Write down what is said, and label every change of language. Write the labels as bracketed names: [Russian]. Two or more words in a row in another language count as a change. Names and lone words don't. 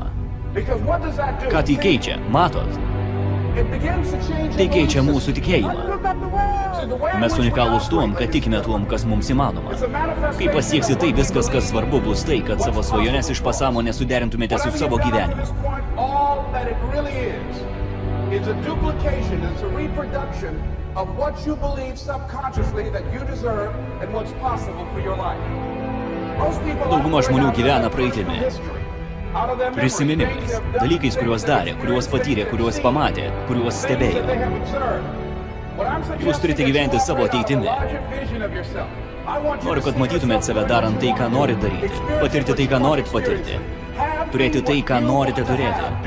[Lithuanian] Ką tai keičia, matot? Tai keičia mūsų tikėjimą. Mes unikalūs tuom, kad tikime tuom, kas mums įmanoma. Kai pasieksi tai, viskas, kas svarbu, bus tai, kad savo svajones iš pasąmonės suderintumėte su savo gyvenimu. [English] It's a duplication, it's a reproduction of what you believe subconsciously that you deserve and what's possible for your life. [Lithuanian] Dauguma žmonių gyvena praeitimi, prisiminimais, dalykais, kuriuos darė, kuriuos patyrė, kuriuos pamatė, kuriuos stebėjo. Jūs turite gyventi savo ateitimi. Noriu, kad matytumėt save darant tai, ką norit daryti, patirti tai, ką norit patirti, turėti tai, ką norite turėti.